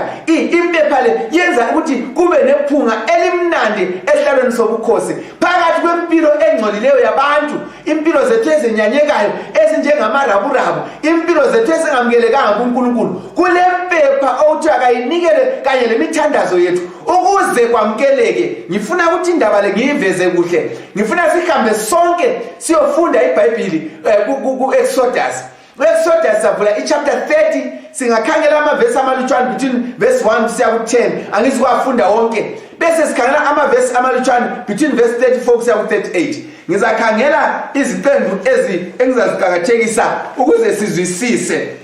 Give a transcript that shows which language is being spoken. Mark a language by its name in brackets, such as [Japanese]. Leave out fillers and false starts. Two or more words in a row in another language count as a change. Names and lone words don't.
[North Ndebele] Impepha le yenza ukuthi kube nephunga elimnandi esihlalweni sobukhosi phakathi kwempilo engcolileyo yabantu, impilo zethu ezinyanyekayo ezinjengamaraburabu, impilo zethu ezingamukelekanga kuNkulunkulu. Kule mpepha okuthiwa kayinikele kanye lemithandazo yethu ukuze kwamukeleke. Ngifuna ukuthi indaba le ngiyiveze kuhle, ngifuna sihambe sonke siyofunda iBhayibheli ku-Exodus. Exodus savula ichapter 30, singakhangela amavesi amalutshwana [English] between verse [North Ndebele] 1 kusiya ku-10, angizikwafunda wonke. Bese sikhangela amavesi amalutshwana [English] between verse [North Ndebele] 34 kusiya ku-38. Ngizakhangela iziqembu engizaziqakathekisa ukuze sizwisise.